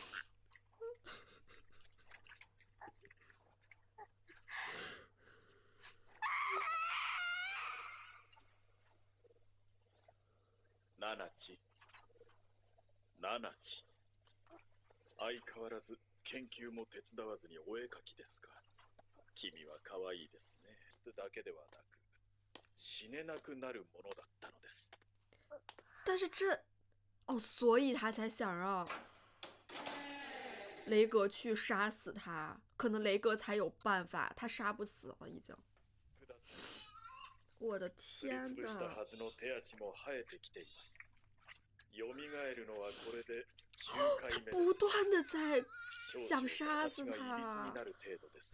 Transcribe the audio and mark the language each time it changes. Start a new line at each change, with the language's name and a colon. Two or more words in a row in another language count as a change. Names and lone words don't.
Japanese: ナナチ。相変わらず研究も手伝わずにお絵描きですか。君は可愛いですね。だけではなく、死ねなくなるものだったのです。
Chinese: 但是哦，所以他才想让雷格去杀死他，可能雷格才有办法，他杀不死了已经。我的天
Japanese: 潰した
Chinese: 哪！
Japanese: はずの手足も生えてきています。蘇るのはこれで9回目です。
Chinese: 不断的在想
Japanese: 少々
Chinese: 杀死
Japanese: 形がいびつに
Chinese: 他
Japanese: な，る程度です。